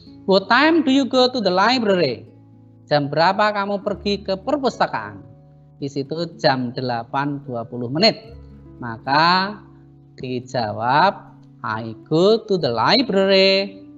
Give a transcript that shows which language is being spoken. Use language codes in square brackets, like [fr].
[en] What time do you go to the library? [id] Jam berapa kamu pergi ke perpustakaan? Di situ jam 8:20. Maka dijawab [en] I go to the library.